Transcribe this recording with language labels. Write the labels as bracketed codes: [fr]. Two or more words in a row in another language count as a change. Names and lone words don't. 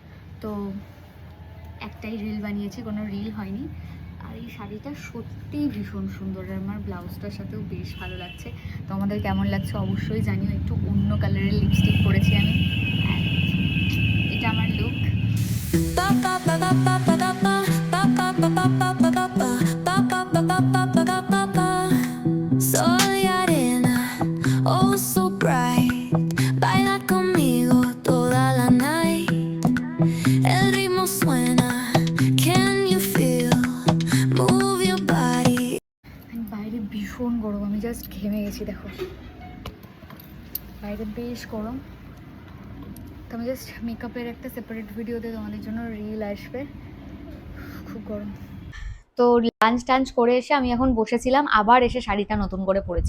[bn] তো একটাই রিল বানিয়েছি, কোনো রিল হয়নি। আর এই শাড়িটা সত্যিই ভীষণ সুন্দর, আর আমার ব্লাউজটার সাথেও বেশ ভালো লাগছে। তো আমাদের কেমন লাগছে অবশ্যই জানিও। একটু অন্য কালারের লিপস্টিক পরেছি আমি, এটা আমার লুক। [es] Soy arena, [en] oh so bright, [es] baila conmigo toda la night. El ritmo suena, [en] can you feel, move your body. [bn] বাইরে ভীষণ গরম, আমি জাস্ট ঘেমে গেছি, দেখো বাইরে বেশ গরম। তো আমি জাস্ট মেকআপের একটা সেপারেট ভিডিওতে তোমাদের জন্য রিল আসবে, খুব গরম। তো লাঞ্চ টাঞ্চ করে এসে আমি এখন বসেছিলাম, আবার এসে শাড়িটা নতুন করে পরেছি।